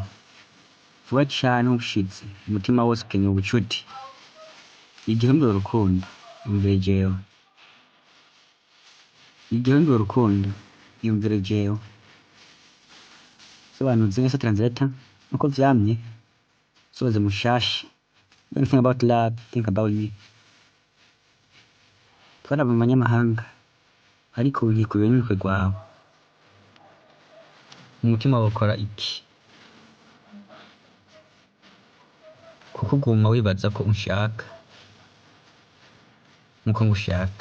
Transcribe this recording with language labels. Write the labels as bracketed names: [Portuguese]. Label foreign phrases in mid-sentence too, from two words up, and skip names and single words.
[Rundi] Vuba cane ubushitsi umutima wose ukeneye ubucuti. Igihe wiyumvira urukundo yumvire jewe. Igihe wiyumvira urukundo yumvire jewe. Sobanuzi neza translator uko vyamye. Soze mushasha. [English] When you think about love, think about me. [Rundi] Twara mu manyamahanga ariko unyikuye n'urukwe rwawe. Umutima wakora iki? Kuko uguma wibaza ko unshaka nkuko ngushaka.